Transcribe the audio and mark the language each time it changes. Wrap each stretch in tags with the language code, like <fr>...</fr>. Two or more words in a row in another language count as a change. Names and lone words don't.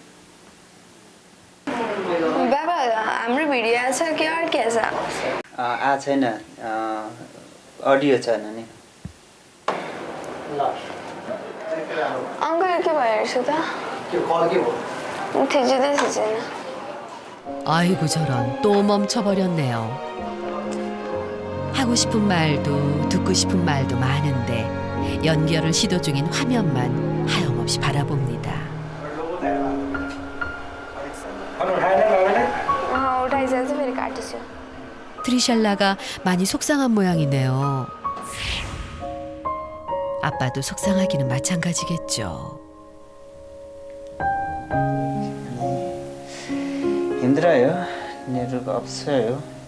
<ne>बाबा हाम्रो भिडियो छ कि अर्कै छ? छैन, अडियो छ नानी। अङ्कल के भइरहेछ त? थिचिँदै थिचेन।</ne> <ko>아이고 저런, 또 멈춰버렸네요. 하고 싶은 말도 듣고 싶은 말도 많은데 연결을 시도 중인 화면만 하염없이 바라봅니다.</ko> <ne>चाहिँ फेरि काटिछु</ne> <ko>트리샬라가 많이 속상한 모양이네요. 아빠도 속상하기는 마찬가지겠죠. 힘들어요. 여유가 없어요.</ko>